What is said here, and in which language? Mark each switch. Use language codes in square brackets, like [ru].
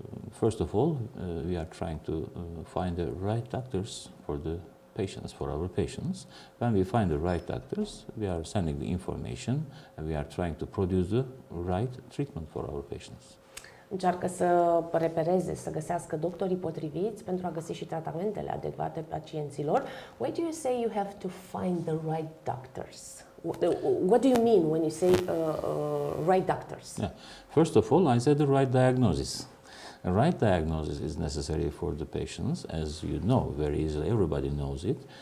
[en] First of all, we are trying to find the right doctors for the patients, for our patients. When we find the right doctors, we are sending the information and we are trying to produce the right treatment for our patients. [ro] Încearcă să repereze, să găsească doctorii potriviți pentru a găsi și tratamentele adecvate pacienților. [en] Why do you say you have to find the right doctors? What do you mean when you say right doctors? Yeah. First of all, I said the right diagnosis. A right diagnosis is necessary for the patients, as you know very easily, everybody knows it.